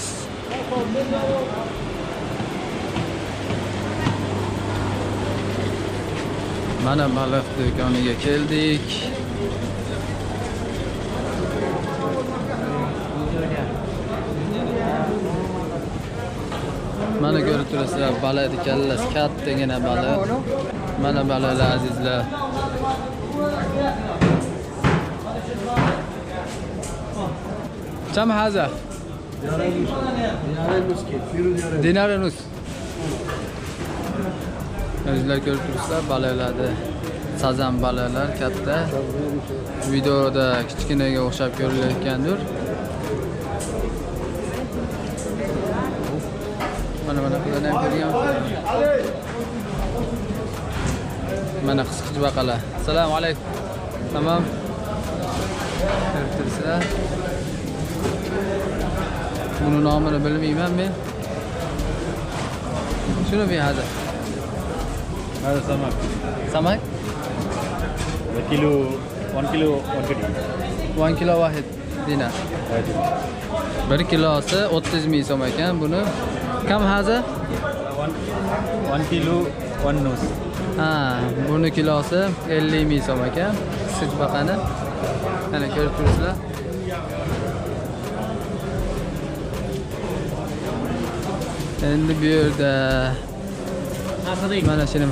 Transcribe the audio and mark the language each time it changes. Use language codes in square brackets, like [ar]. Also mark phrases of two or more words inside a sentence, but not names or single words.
[uz] Mana baliq do'koniga keldik. Mana ko'rib turasizlar, baliqni kallasi kattagina baliq. Mana baliqlar azizlar. [ar] كم هذا؟ دينار ونص. [uz] Sizlar ko'rib turibsizlar, baliqlarni, sazan baliqlar katta. Videoda kichkinaga o'xshab ko'rilayotgandir. Mana bularni ham ko'rganman. Mana qisqich baqalar. Assalomu alaykum. Tamam. Ko'rib turibsizlar. Buni nomini bilmayman men. Shuni bir hada. [ar] هذا سمك. سمك؟ كيلو 1 كيلو 1 كيلو. 1 kilo واحد دينار. [uz] 1 kilosi 30 ming so'm ekan buni. [ar] كم هذا? 1 kilo 1 nus. [uz] Ha, buni kilosi 50 ming so'm ekan. Qisqich baqani. Mana ko'rib turibsizlar. Endi bu yerda mana shuni.